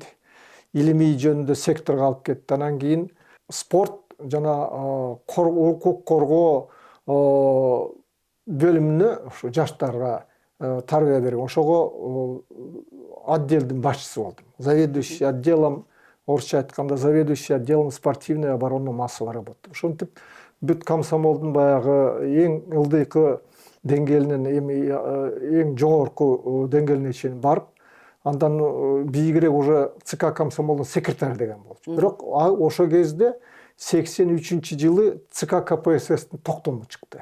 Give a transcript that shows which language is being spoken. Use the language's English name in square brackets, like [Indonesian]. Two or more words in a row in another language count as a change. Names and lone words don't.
[Kyrgyz] Илимий жөнүндө секторго алып кетти. Анан кийин спорт жана укук коргоо бөлүмүнө ушу жаштарга тарбия берип, ошого отделдин башчысы болдум. [Russian] Заведующий отделом, [Kyrgyz] орусча айтканда, [Russian] заведующий отделом спортивной оборонной массовой работы. [Kyrgyz] Ошентип бүт комсомолдун баягы эң ылдыйкы деңгээлинен эң жогорку деңгээлине чейин барып, андан бийигирээк уже ЦК комсомолдун секретары деген болчу. Бирок ошол кезде 83-жылы ЦК КПССтин токтому чыкты.